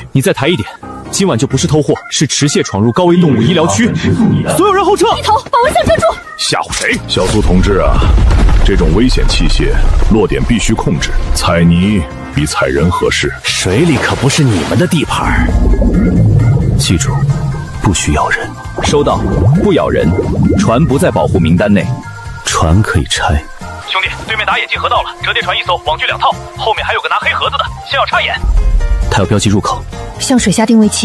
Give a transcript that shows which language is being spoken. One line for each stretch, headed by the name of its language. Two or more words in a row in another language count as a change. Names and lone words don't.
Chinese: 你再抬一點，今晚就不是偷貨，是持械闖入高危動物醫療區。所有人後撤！一頭把蚊香遮住。嚇唬誰？小蘇同志啊，這種危險器械落點必須控制，踩泥比踩人合適。水裡可不是你們的地盤。記住，不許咬人。收到，不咬人，船不在保护名单内，船可以拆。兄弟，对面打野进河道了，折叠船一艘，网具2套，后面还有个拿黑盒子的，先要插眼。他要标记入口，向水下定位器。